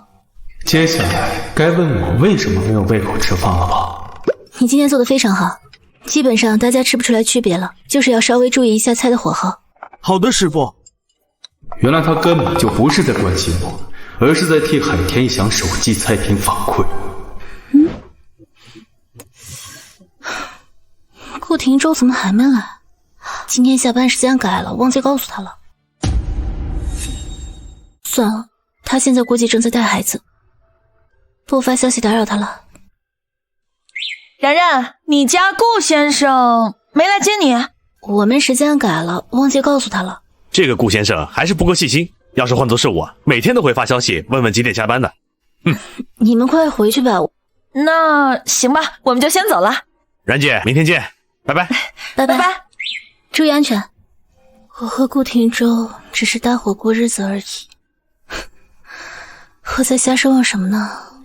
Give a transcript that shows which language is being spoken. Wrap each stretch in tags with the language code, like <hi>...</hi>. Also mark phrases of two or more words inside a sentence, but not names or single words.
<zh>接下來該問我為什麼沒有胃口吃飯了吧？你今天做的非常好，基本上大家吃不出來區別了，就是要稍微注意一下菜的火候。好的，師傅。原來他根本就不是在關心我，而是在替海天翔手記菜品反饋。顧廷舟怎麼還沒來？今天下班時間改了，忘記告訴他了。算了，他現在估計正在帶孩子，不發消息打擾他了。然然，你家顧先生沒來接你？我們時間改了，忘記告訴他了。這個顧先生還是不夠細心，要是換作是我，每天都會發消息問問幾點下班的。你們快回去吧。那行吧，我們就先走了。然姐，明天見，拜拜。拜拜，注意安全。我和顧廷舟只是搭夥過日子而已，我在瞎奢望什麼呢？</zh>